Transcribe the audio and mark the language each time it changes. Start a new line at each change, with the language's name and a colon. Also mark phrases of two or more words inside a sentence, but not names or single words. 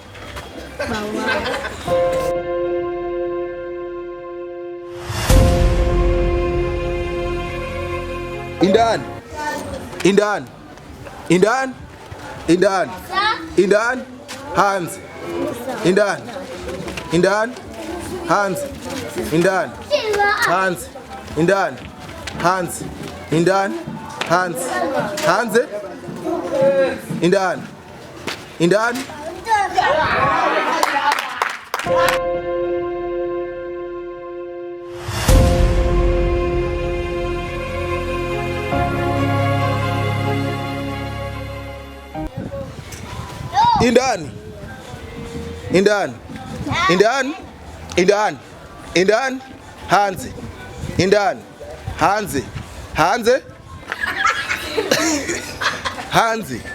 Rundi: Indani, indani, indani, indani, indani, hanzi, indani, indani, hanzi, indani, hanzi, indani, hanzi, indani, hanzi, hanzi, indani, indani. Indani, indani, indani, indani, indani, hanzi, indani, hanzi, hanzi, hanzi.